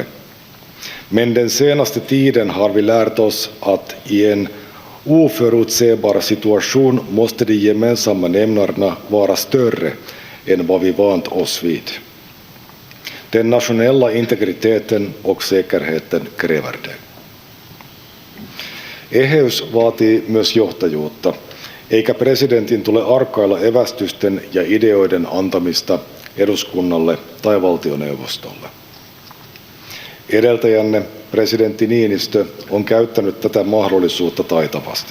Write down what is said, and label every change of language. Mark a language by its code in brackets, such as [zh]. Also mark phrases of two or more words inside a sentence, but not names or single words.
[sv] Men den senaste tiden har vi lärt oss att i en oförutsägbar situation måste de gemensamma nämnarna vara större än vad vi vant oss vid. Den nationella integriteten och säkerheten kräver det. [fi] Eheys vaatii myös johtajuutta, eikä presidentin tule arkailla evästysten ja ideoiden antamista eduskunnalle tai valtioneuvostolle. Edeltäjänne, presidentti Niinistö, on käyttänyt tätä mahdollisuutta taitavasti.